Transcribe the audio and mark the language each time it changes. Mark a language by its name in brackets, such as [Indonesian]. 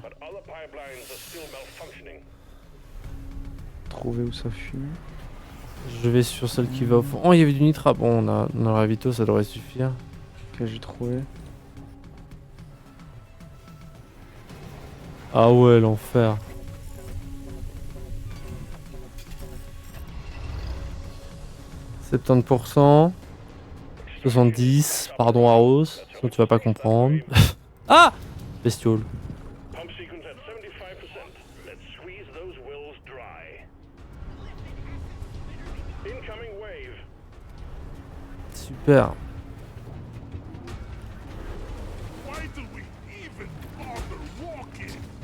[English] but other pipelines are still malfunctioning. [French] Trouver où ça fuit. Je vais sur celle qui va au fond. Oh, il y avait du nitra. Bon, on a le ravito, ça devrait suffire. Que j'ai trouvé. Ah ouais, l'enfer. « 70%. 70. Pardon, Aros. Sinon tu vas pas comprendre. Ah! Bestiole. [English] Pump sequence at 75%. Let's squeeze those wells dry. Incoming wave. [French] Super. [English] Why do we even bother walking?